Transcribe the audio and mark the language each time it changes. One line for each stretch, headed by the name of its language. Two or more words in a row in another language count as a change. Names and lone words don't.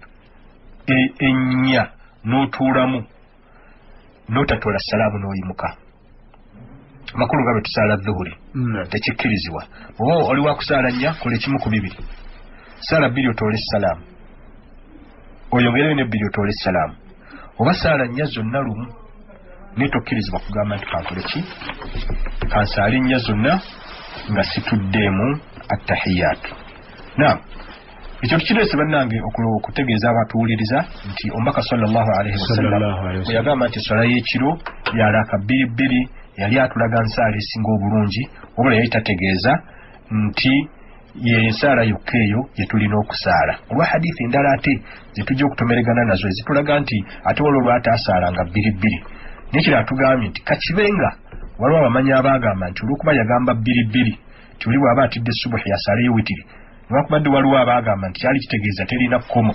Ganda: ennya n'otuulamu n'otatoola salaamu n'oyimuka makulu nga bwe tusaala dhuhuri tekikkirizibwa oba oli wakusaala nnya kola ekimu ku 2 saala 2 otoole salaamu oyongereyo ne 2 otoole salaamu oba saala nnya zonna lumu netokkirizibwa kugamba nti kankole ki kansaale nnya zonna nga situddemu attahiyatu. Naam, ekyo kireese bannange okutegeeza abatuwuliriza nti omubaka
Arabic: صلى الله عليه وسلم
Ganda: bwe yagamba nti swala y'ekiro ya raka 2 yali atulaga nsaala esinga obulungi, wabula yali tategeeza nti ye nsaala yokka eyo yetulina okusaala. Olwa hadithi endala ate zetujja okutomeregana nazo ezitulaga nti ate waliwo lwataasaalanga 2 nekira atugambye nti kakibenga waliwo abamanyi abagamba nti olwokuba yagamba 2 tuli bw'aba atidde subuhi yasaaleyo witiri, newakubadde waliwo abagamba nti kyali kitegeeza terina kkomo.